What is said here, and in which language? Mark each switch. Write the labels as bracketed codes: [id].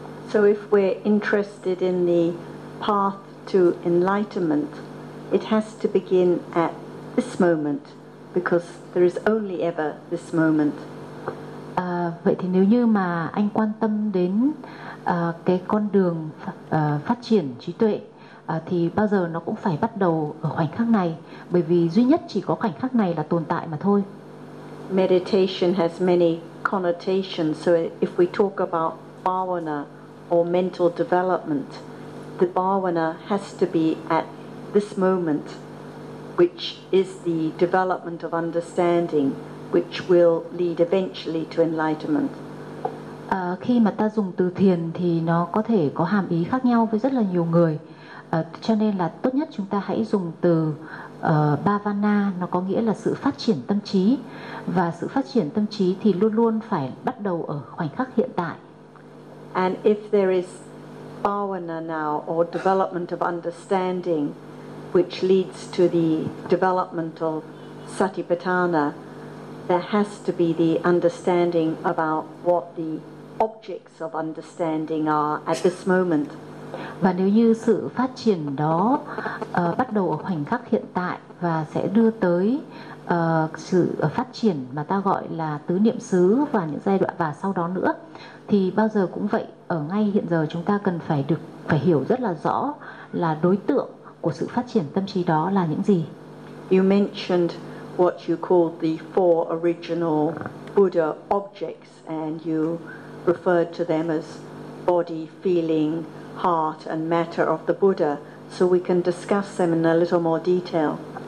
[en] So if we're interested in the path to enlightenment, it has to begin at this moment because there is only ever this moment. [vi] Vậy thì nếu như mà anh quan tâm đến cái con đường phát triển trí tuệ thì bao giờ nó cũng phải bắt đầu ở khoảnh khắc này, bởi vì duy nhất chỉ có khoảnh khắc này là tồn tại mà thôi. [en] Meditation has many connotations, so if we talk about bhavana or mental development, the bhavana has to be at this moment, which is the development of understanding, which will lead eventually to enlightenment. [vi] Khi mà ta dùng từ thiền thì nó có thể có hàm ý khác nhau với rất là nhiều người. Cho nên là tốt nhất chúng ta hãy dùng từ bhavana, nó có nghĩa là sự phát triển tâm trí. Và sự phát triển tâm trí thì luôn luôn phải bắt đầu ở khoảnh khắc hiện tại. [en] And if there is bhavana now or development of understanding which leads to the development of satipatthana, there has to be the understanding about what the objects of understanding are at this moment. [vi] Và nếu như sự phát triển đó bắt đầu ở khoảnh khắc hiện tại và sẽ đưa tới sự phát triển mà ta gọi là tứ niệm xứ và những giai đoạn và sau đó nữa, thì bao giờ cũng vậy, ở ngay hiện giờ chúng ta cần phải được phải hiểu rất là rõ là đối tượng của sự phát triển tâm trí đó là những gì. [en] You mentioned what you called the four original Buddha objects, and you referred to them as body, feeling, heart, and matter of the Buddha. So we can discuss them in a little more detail.